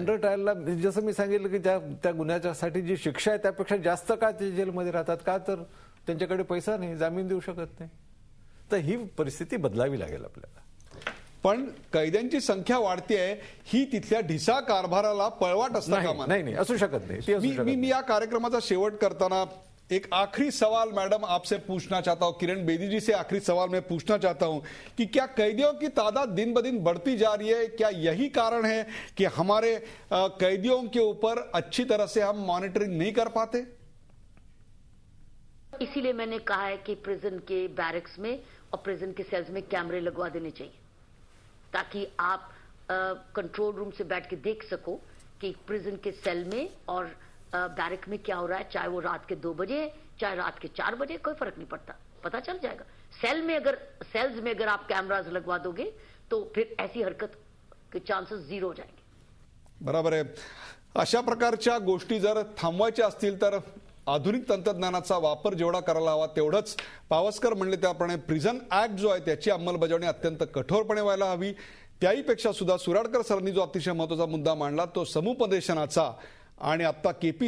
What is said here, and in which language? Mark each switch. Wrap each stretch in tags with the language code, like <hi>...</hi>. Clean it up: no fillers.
<mr>Under ट्रायलला जसं मी सांगितलं की त्या गुन्ह्याच्यासाठी जी शिक्षा आहे त्यापेक्षा जास्त का ते जेलमध्ये राहतात, का तर त्यांच्याकडे पैसा नाही, जामीन देऊ शकत नाही. तर ही परिस्थिती बदलावी लागेल आपल्याला. पण कैद्यांची संख्या वाढतेय ही तिथल्या ढिसा कारभाराला पळवाट असता कामा नाही असू शकत नाही. मी या कार्यक्रमाचा शेवट करताना</mr> <hi>एक आखिरी सवाल मैडम आपसे पूछना चाहता हूं, किरण बेदी जी से आखिरी सवाल मैं पूछना चाहता हूं कि क्या कैदियों की तादाद दिन ब दिन बढ़ती जा रही है? क्या यही कारण है कि हमारे कैदियों के ऊपर अच्छी तरह से हम मॉनिटरिंग नहीं कर पाते? इसीलिए मैंने कहा है कि प्रिजन के बैरक्स में और प्रिजन के सेल्स में कैमरे लगवा देने चाहिए, ताकि आप कंट्रोल रूम से बैठ के देख सको कि प्रिजन के सेल में और बैरक में क्या हो रहा है, चाहे वो रात के 2 बजे चाहे रात के 4 बजे, कोई फर्क नहीं पड़ता, पता चल जाएगा. सेल्स में अगर आप कैमराज लगवा दोगे तो फिर ऐसी हरकत के चांसेस 0 हो जाएंगे.</hi> <mr>बरोबर आहे. अशा प्रकारच्या गोष्टी जर थांबवायच्या असतील तर आधुनिक तंत्रज्ञानाचा वापर जेवढा करायला हवा तेवढंच. पावसकर म्हणले त्याप्रमाणे प्रिझन ऍक्ट जो आहे त्याची अंमलबजावणी अत्यंत कठोरपणे व्हायला हवी. त्याहीपेक्षा सुद्धा सुराडकर सरांनी जो अतिशय महत्त्वाचा मुद्दा मांडला तो समुपदेशनाचा, आणि आता के.पी.</mr>